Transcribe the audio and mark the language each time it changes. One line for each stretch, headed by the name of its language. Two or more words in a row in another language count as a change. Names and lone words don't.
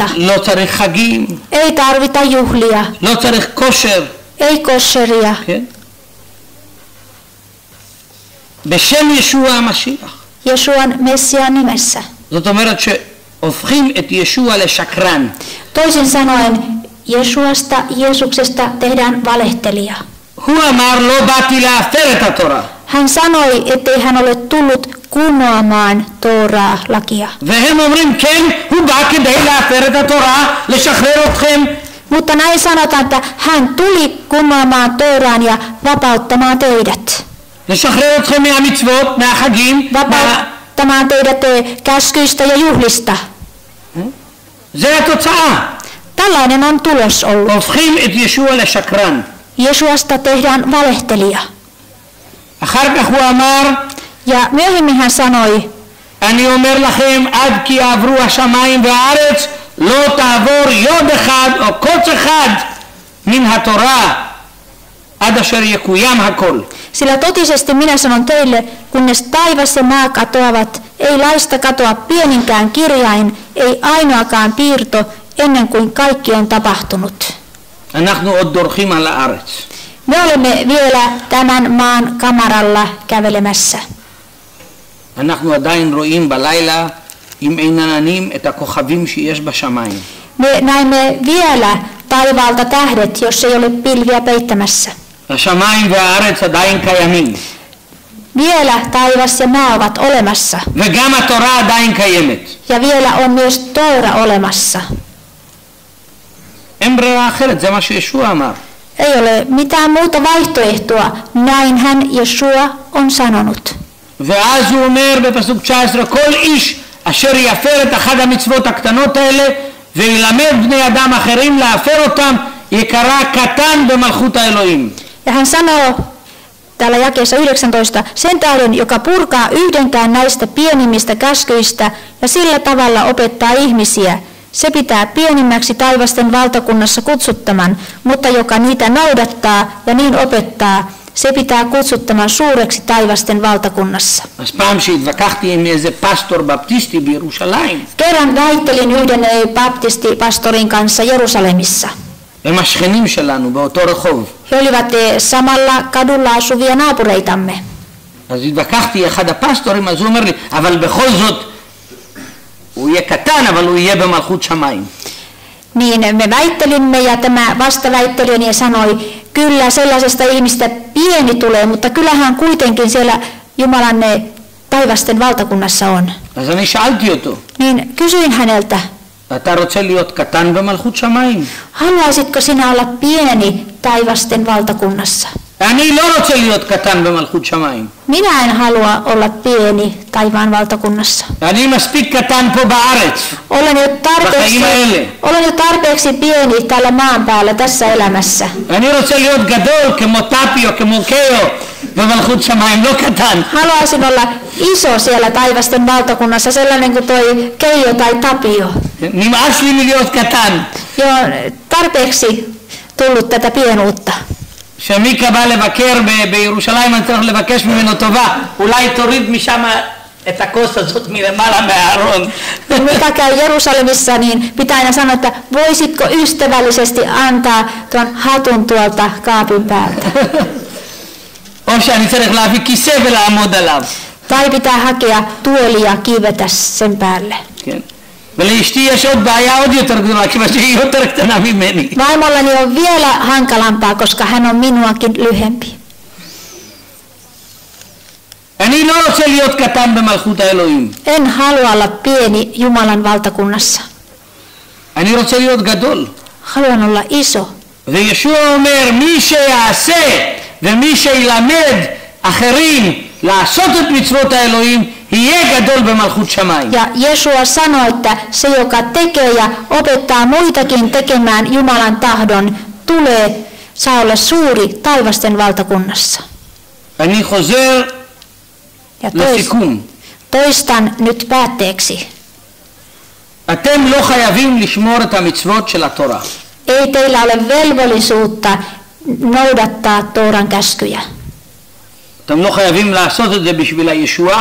Hebrew: לא צריך חגים,
Finnish: Ei tarvita juhlia,
Hebrew: לא צריך כושר.
Finnish: ei kosheria.
Hebrew: כן? בשם ישוע המשיח.
Finnish: Jesuan Messiaan nimessä.
Hebrew: זאת אומרת שהופכים את ישוע לשקרן.
Finnish: Toisin sanoen, Jeesuksesta tehdään valehtelija.
Hebrew: הוא אמר לא באתי להפר את התורה.
Finnish: Hän sanoi, ettei hän ole tullut kumoamaan Tooraa, lakia.
Hebrew: והם אומרים כן, הוא בא כדי להפר את התורה, לשחרר אתכם.
Finnish: Mutta näin sanotaan, että hän tuli kumoamaan Tooraan ja vapauttamaan teidät.
Hebrew: לשחרר אתכם מהמצוות, מהחגים.
Finnish: Vapauttamaan teidät käskyistä ja juhlista.
Hebrew: זה התוצאה.
Finnish: Tällainen on tulos ollut.
Hebrew: הופכים את ישוע לשקרן.
Finnish: Jesuasta tehdään valehtelija.
Hebrew: אחר כך הוא אמר,
Finnish: Ja myöhemmin hän sanoi,
Hebrew: אני אומר לכם, עד כי יעברו השמיים והארץ, לא תעבור יוד אחד או קוץ אחד מן התורה, עד אשר יקוים הכל.
Finnish: sillä totisesti minä sanon teille, kunnes taivas ja maa katoavat, ei laista katoa pieninkään kirjain, ei ainoakaan piirto, ennen kuin kaikki on tapahtunut.
Hebrew: אנחנו עוד דורכים על הארץ.
Finnish: Me olemme vielä tämän maan kamaralla kävelemässä.
Hebrew: אנחנו עדיין רואים בלילה עם עין עננים את הכוכבים שיש בשמיים.
Finnish: Me näemme vielä taivaalta tähdet, jos ei ole pilviä peittämässä.
Hebrew: השמיים והארץ עדיין קיימים.
Finnish: Vielä taivas ja maa ovat olemassa.
Hebrew: וגם התורה עדיין קיימת.
Finnish: Ja vielä on myös Toora olemassa.
Hebrew: אין ברירה אחרת, זה מה שישוע אמר.
Finnish: Ei ole mitään muuta vaihtoehtoa, näin hän Jeshua on sanonut.
Hebrew: ואז הוא אומר בפסוק 19, כל איש אשר יפר את אחת המצוות הקטנות האלה וילמד בני אדם אחרים להפר אותם, יקרא קטן במלכות האלוהים.
Finnish: Ja hän sanoo täällä jakeessa 19, sen tähden, joka purkaa yhdenkään näistä pienimmistä käskyistä ja sillä tavalla opettaa ihmisiä, se pitää pienimmäksi taivasten valtakunnassa kutsuttaman, mutta joka niitä noudattaa ja niin opettaa, se pitää kutsuttaman suureksi taivasten valtakunnassa.
Hebrew: אז פעם שהתווכחתי עם איזה פסטור בפטיסטי בירושלים,
Finnish: Kerran väittelin yhden baptistipastorin kanssa Jerusalemissa.
Hebrew: הם השכנים שלנו באותו רחוב.
Finnish: He olivat samalla kadulla asuvia naapureitamme.
Hebrew: אז התווכחתי אחד הפסטורים, אז הוא אומר לי, אבל בכל זאת הוא יהיה קטן, אבל הוא יהיה במלכות שמיים.
Finnish: Niin me väittelimme ja tämä vastaväittelijäni sanoi, kyllä sellaisesta ihmistä pieni tulee, mutta kyllähän kuitenkin siellä Jumalan taivasten valtakunnassa on.
Hebrew: אז אני שאלתי אותו,
Finnish: Niin kysyin häneltä,
Hebrew: אתה רוצה להיות קטן במלכות שמיים?
Finnish: haluaisitko sinä olla pieni taivasten valtakunnassa?
Hebrew: אני לא רוצה להיות קטן במלכות שמיים.
Finnish: Minä en halua olla pieni taivaan valtakunnassa.
Hebrew: אני מספיק קטן פה בארץ.
Finnish: Olen jo tarpeeksi pieni täällä maan päällä tässä elämässä.
Hebrew: אני רוצה להיות גדול כמו טאפי או כמו קאו במלכות שמיים, לא קטן.
Finnish: Haluaisin olla iso siellä taivasten valtakunnassa, sellainen kuin toi Keijo tai Tapio.
Hebrew: נמאס לי מלהיות קטן.
Finnish: Jo tarpeeksi tullut tätä pienuutta.
Hebrew: שמיקה בא לבקר בירושלים, אני צריך לבקש ממנו טובה, אולי תוריד משם את הכוס הזאת מלמעלה מהארון.
Finnish: Kun Mika käy Jerusalemissa, niin pitää aina sanoa, että voisitko ystävällisesti antaa tuon hatun tuolta kaapin päältä.
Hebrew: או שאני צריך להביא כיסא ולעמוד עליו.
Finnish: Tai pitää hakea tuoli ja kiivetä sen päälle.
Hebrew: כן. ולאשתי יש עוד בעיה עוד יותר גדולה, כיוון שהיא יותר קטנה ממני.
Finnish: Vaimollani on vielä hankalampaa, koska hän on minuakin lyhempi.
Hebrew: רוצה להיות קטן במלכות האלוהים.
Finnish: En halua olla pieni Jumalan valtakunnassa.
Hebrew: אני רוצה להיות גדול.
Finnish: Haluan olla iso.
Hebrew: וישוע אומר, מי שיעשה ומי שילמד אחרים לעשות את מצוות האלוהים, יהיה גדול במלכות שמיים.
Finnish: Ja Jesua sanoi, että se, joka tekee ja opettaa muitakin tekemään Jumalan tahdon, saa olla suuri taivasten valtakunnassa.
Hebrew: אני חוזר
Finnish: Ja
Hebrew: לסיכום.
Finnish: toistan nyt päätteeksi.
Hebrew: אתם לא חייבים לשמור את המצוות של התורה.
Finnish: Ei teillä ole velvollisuutta noudattaa Tooran käskyjä.
Hebrew: אתם לא חייבים לעשות את זה בשביל הישועה.